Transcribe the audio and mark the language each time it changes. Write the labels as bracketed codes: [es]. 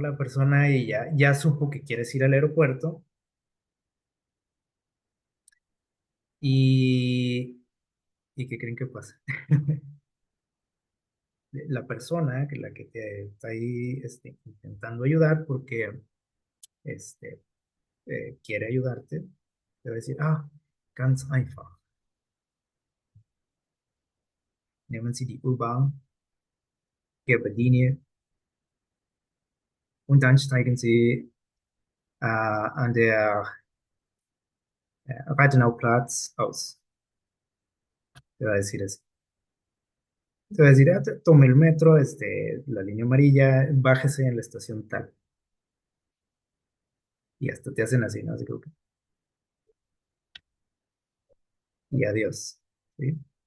[es] La persona y ya supo que quieres ir al aeropuerto y, ¿y qué creen que pasa? La persona, que la que te está ahí intentando ayudar porque este, quiere ayudarte, te va a decir, [de] ganz einfach. Nehmen Sie die U-Bahn, Ihre Linie und dann steigen Sie an der Reitenauplatz aus. [es] Te va a decir así. Te va a decir, tome el metro, la línea amarilla, bájese en la estación tal. Y hasta te hacen así, ¿no? Así como y adiós, ¿sí?